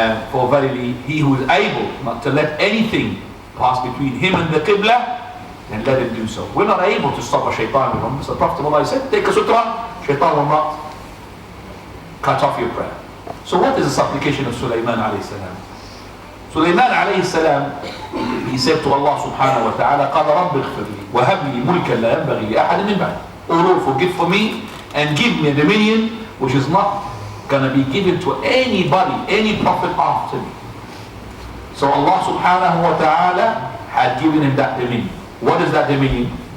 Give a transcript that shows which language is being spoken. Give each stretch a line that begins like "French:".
English: For verily, he who is able not to let anything pass between him and the Qibla, then let him do so. We're not able to stop a shaitan. So the Prophet of Allah said, take a sutra, shaitan will not cut off your prayer. So what is the supplication of Sulaiman alayhi salam? Sulaiman alayhi salam, he said to Allah subhanahu wa ta'ala,
Arabic: قَالَ رَبِّ اغْفِرْ لِي وَهَبْ لِي مُلْكًا لَا يَنْبَغِي لِأَحَدٍ مِنْ بَعْدِي.
English: O Lord, forgive for me and give me a dominion which is not going to be given to anybody, any prophet after me. So Allah subhanahu wa ta'ala had given him that dominion. What is that dominion?